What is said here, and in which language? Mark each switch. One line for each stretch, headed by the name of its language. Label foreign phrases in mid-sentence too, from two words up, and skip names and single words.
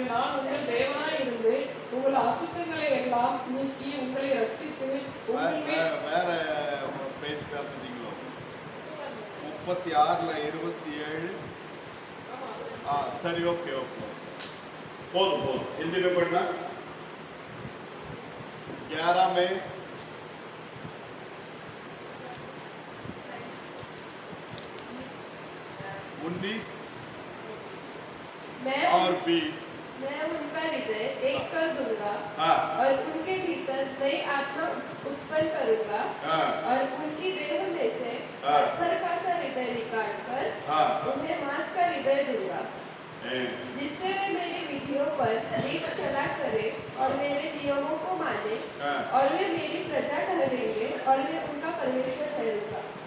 Tamil: நான் உங்கள் தேவனாய் இருந்து உங்கள் அசுத்தங்களை எல்லாம் நீக்கி உங்களை ரட்சித்து வேற பேஜ் காட்டுறீங்களோ? 36ல 27. சரி,
English: okay okay,
Tamil: போதும்.
Hindi: हिंदी में पढ़ना. 11 में 19 और 20. मैं उनका हृदय एक कर दूंगा और उनके भीतर नई आत्मा उत्पन्न करूंगा और उनकी देह में से पत्थर का सा हृदय निकालकर उन्हें मांस का हृदय दूंगा, जिससे वे मेरी विधियों पर रीत चला करे और मेरे नियमों को माने और वे मेरी प्रजा ठहरेंगे और मैं उनका परमेश्वर ठहरूंगा.